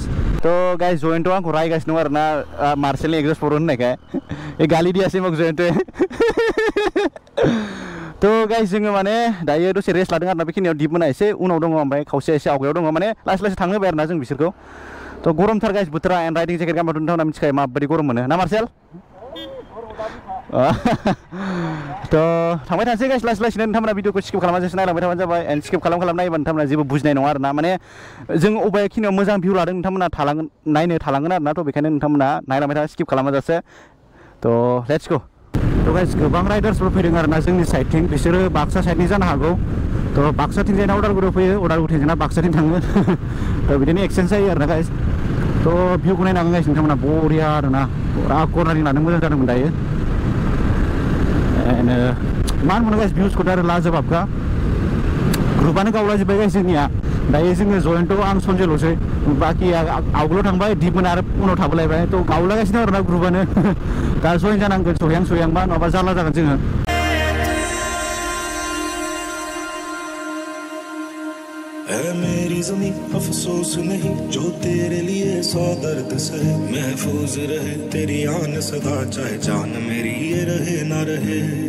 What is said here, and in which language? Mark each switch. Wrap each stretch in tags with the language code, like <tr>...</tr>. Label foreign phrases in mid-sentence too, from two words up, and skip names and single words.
<brx>तो गाइस जयन्टआ आंखौ रायगासिनो दं आरोना मार्शेलनि एक्जस्ट फर होननायखाय गालि दियासै मग जयन्ट तो गाइस जोङो माने दायो दसे रेस्ट लादों आरोना बेखिनियाव दिप मोना एसे उनाव दङ ओमफ्राय खावसे एसे आवगायाव दङ माने लासै लासै थांनो होबाय आरोना जों बिसोरखौ तो गरमथार गाइस बोथोरा</brx> <en>and riding jacket</en> <brx>गानबाथ' नोंथांमोना मिथिखायो माबायदि गरम मोनो ना मार्शेल तो थांबाय थानोसै गाइस लासै लासैनो नोंथांमोना भिडिअखौ स्किप खालामाजासे नायलांबाय थाबानो जाबाय</brx> <en>and skip</en> <brx>खालाम नायोबा नोंथांमोना जेबो बुजिनाय नङा आरोना माने जों अबेखिनियाव मोजां भिउ लादों नोंथांमोना नायनो थालांगोन आरोना तो बेखायनो नोंथांमोना नायलांबाय था स्किप खालामाजासे तो</brx> <en>let's go.</en> <brx>तो गाइस गोबां राइडार्सफोर फैदों आरोना जोंनि साइडथिं बिसोरो बाक्सा साइडनि जानो हागौ तो बाक्साथिंजायना उदालगुरियाव फैयो उदालगुरिथिंजायना बाक्साथिं थाङो तो बिदिनो एक्सचेन्ज जायो आरोना गाइस। तो भिउखौ नायनो हागोन गाइस नोंथांमोना बरिया आरोना पुरा कर्नारिं लानो मोजां जादोंमोन दायो एन्ड मा होनबावनो गाइस भिउसखौथ' आरो लाजोबाबखा ग्रुपआनो गावलाजोब्बाय गाइस जोंनिया दायो जोङो जयन्टआव आं सन्जयल'सै बाखि आवगोलाव थांबाय दिपमोन आरो उनाव थाबोलायबाय तो गावलागासिनो आरोना ग्रुपआनो दा जयन जानांगोन सहैहांबा नङाबा जारला जागोन जोङो।</brx> <hi>ऐ मेरी ज़मीं अफसोस नहीं जो तेरे लिए 100 दर्द सहे महफूज रहे तेरी आन सदा चाहे जान मेरी ये रहे ना रहे।</hi>